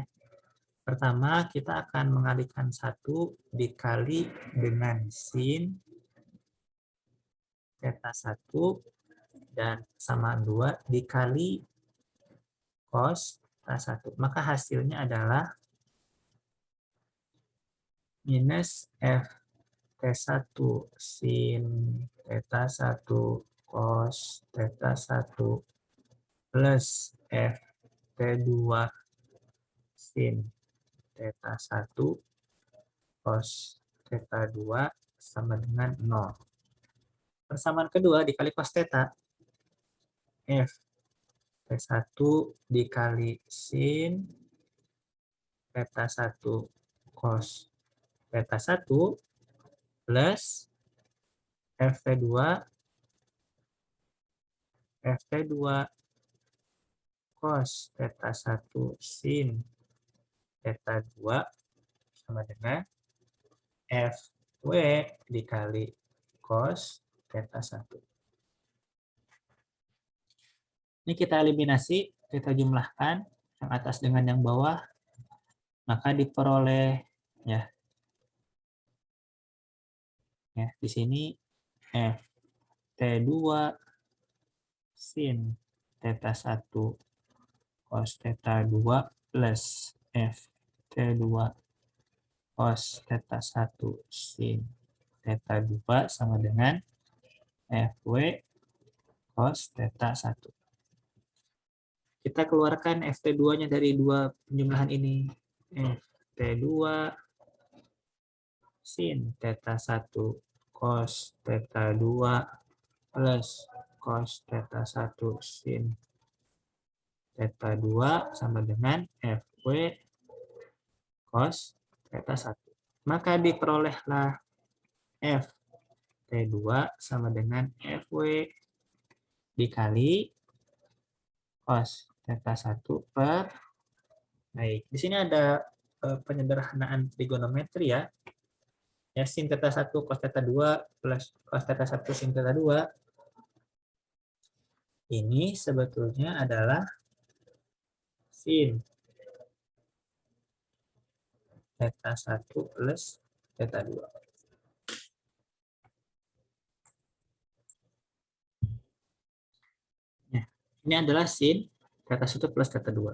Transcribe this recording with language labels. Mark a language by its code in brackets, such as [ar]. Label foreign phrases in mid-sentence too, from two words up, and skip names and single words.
[id] Pertama, kita akan mengalihkan 1 dikali dengan sin theta 1 dan sama 2 dikali cos theta 1. Maka hasilnya adalah minus F T1 sin theta 1 cos theta 1 plus F T2 sin theta 1 cos theta 2 sama dengan 0. Persamaan kedua dikali cos theta, F T1 dikali sin theta 1 cos theta 1 plus FT2 cos theta 1 sin theta 2 sama dengan FW dikali cos theta 1. Ini kita eliminasi, kita jumlahkan yang atas dengan yang bawah, maka diperoleh ya di sini F T2 sin theta 1 cos theta 2 plus F T2 cos theta 1 sin theta 2 sama dengan FW cos theta 1. Kita keluarkan FT2-nya dari dua penjumlahan ini. FT2 sin theta 1 cos theta 2 plus cos theta 1 sin theta 2 sama dengan FW cos theta 1. Maka diperolehlah F T2 sama dengan FW dikali cos theta 1 per, baik, di sini ada penyederhanaan trigonometri ya. Ya, sin theta 1 cos theta 2 plus cos theta 1 sin theta 2 ini sebetulnya adalah sin theta 1 plus theta 2. Nah, ini adalah sin theta 1 plus theta 2.